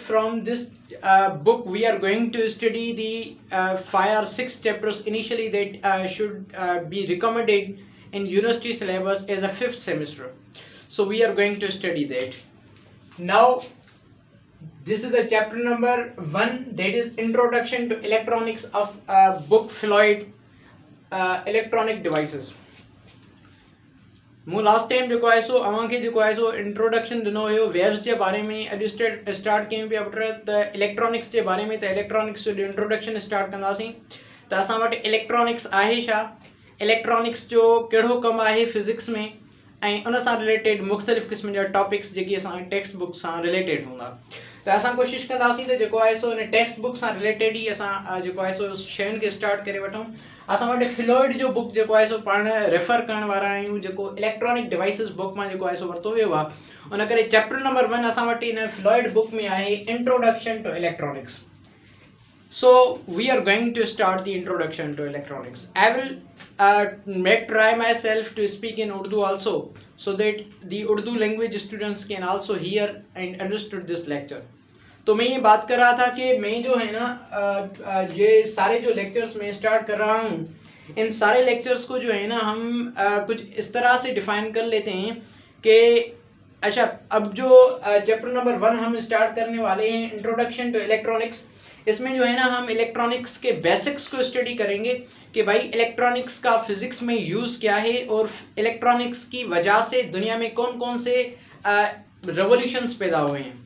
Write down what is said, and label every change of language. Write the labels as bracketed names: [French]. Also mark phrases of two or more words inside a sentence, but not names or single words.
[English] From this book we are going to study the 5 or 6 chapters initially that should be recommended in university syllabus as a 5th semester. So we are going to study that. Now this is a chapter number 1, that is introduction to electronics of book Floyd electronic devices. [Sindhi] मूं [English] last time [Sindhi] जो है सो अवांखे जो है सो इंट्रोडक्शन दिनो हो वेव्स के बारे में अॼु स्टार्ट कयूं पिया पुट त इलेक्ट्रॉनिक्स के बारे में त इलेक्ट्रॉनिक्स जो इंट्रोडक्शन स्टार्ट कंदासीं त असां वटि इलेक्ट्रॉनिक्स आहे छा, इलेक्ट्रॉनिक्स जो कहिड़ो कमु आहे फिज़िक्स में, ऐं उन सां रिलेटेड मुख़्तलिफ़ क़िस्म जा टॉपिक्स जेकी असां [English] text book [Sindhi] सां रिलेटेड हूंदा। त असां कोशिशि कंदासीं त जेको आहे सो इन [English] text book [Sindhi] सां रिलेटेड ई असां जेको आहे सो शयुनि खे स्टार्ट करे वठूं। असां वटि फ्लूइड जो बुक जेको आहे सो पाण रेफर करण वारा आहियूं, जेको [English] electronic devices book [Sindhi] मां जेको आहे सो वरितो वियो आहे। उन करे [English] chapter number 1 [Sindhi] असां वटि इन फ्लूइड बुक में आहे [English] introduction to electronics. So we are going to start the introduction to electronics. I will try myself to speak in Urdu also, so that the Urdu language students can also hear and understood this lecture. [Urdu] تو میں یہ بات کر رہا تھا کہ میں جو ہے نا یہ سارے جو لیکچرز میں اسٹارٹ کر رہا ہوں، ان سارے لیکچرز کو جو ہے نا ہم کچھ اس طرح سے ڈیفائن کر لیتے ہیں کہ اچھا، اب جو [English] chapter number 1 [Urdu] ہم اسٹارٹ کرنے والے ہیں [English] introduction to electronics, [Urdu] اس میں جو ہے نا ہم الیکٹرانکس کے بیسکس کو اسٹڈی کریں گے کہ بھائی الیکٹرانکس کا فزکس میں یوز کیا ہے اور الیکٹرانکس کی وجہ سے دنیا میں کون کون سے ریوولیوشنز پیدا ہوئے ہیں.